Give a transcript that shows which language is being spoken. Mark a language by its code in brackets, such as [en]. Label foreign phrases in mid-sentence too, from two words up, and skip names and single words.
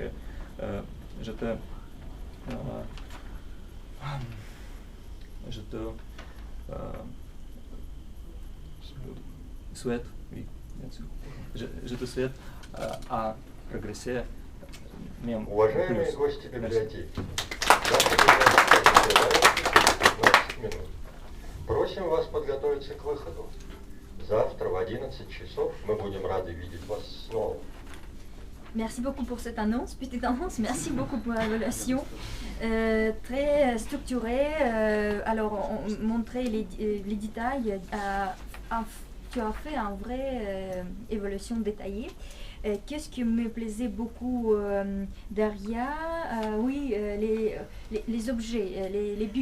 [fr] Je te souhaite, oui, bien sûr. Je te souhaite à progresser même [ru] Уважаемые [fr] plus. [ru] гости [fr] Merci. [ru] библиотеки, наша библиотека 15 минут. Просим вас подготовиться к выходу. Завтра в 11 часов мы будем рады видеть вас снова. [fr] Merci beaucoup pour cette annonce, petite annonce. Merci beaucoup pour l'évaluation. Très structurée. Alors, montrer les détails. Tu as fait une vraie évaluation détaillée. Qu'est-ce qui me plaisait beaucoup derrière oui, les objets, les buts.